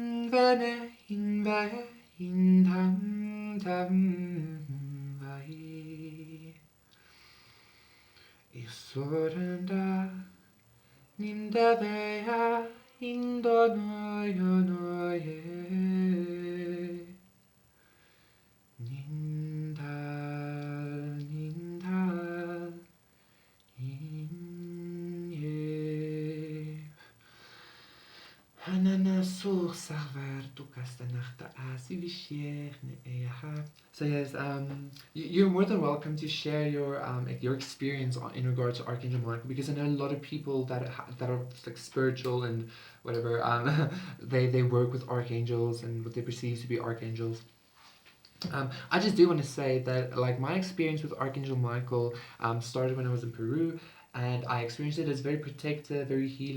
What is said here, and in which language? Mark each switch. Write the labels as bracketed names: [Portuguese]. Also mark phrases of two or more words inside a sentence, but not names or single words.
[English] vene in vae in tam tam vae. Isoranda nindavea indonoyonoye. Nindal, nindal, inye. Hanana sur sarvar tu kastanachta asi vishierne eha. So yes, you're more than welcome to share your experience in regards to Archangel Michael, because I know a lot of people that are like spiritual and whatever. They work with archangels and what they perceive to be archangels. I just do want to say that like my experience with Archangel Michael started when I was in Peru, and I experienced it as very protective, very healing.